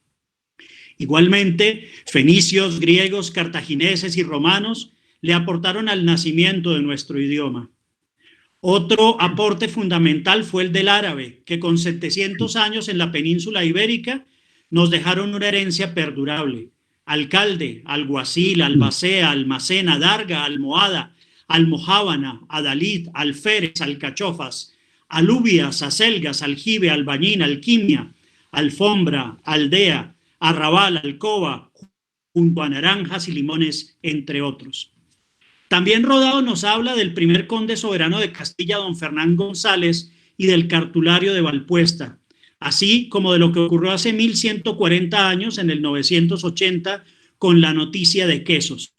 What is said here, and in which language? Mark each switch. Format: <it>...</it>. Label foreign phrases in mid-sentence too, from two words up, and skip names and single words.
<es>Igualmente, fenicios, griegos, cartagineses y romanos le aportaron al nacimiento de nuestro idioma. Otro aporte fundamental fue el del árabe, que con 700 años en la península ibérica nos dejaron una herencia perdurable. Alcalde, alguacil, albacea, almacena, darga, almohada, almojábana, adalid, alférez, alcachofas, alubias, acelgas, aljibe, albañín, alquimia, alfombra, aldea, arrabal, alcoba, junto a naranjas y limones, entre otros. También Rodado nos habla del primer conde soberano de Castilla, don Fernán González, y del cartulario de Valpuesta, así como de lo que ocurrió hace 1140 años, en el 980, con la noticia de quesos.</es>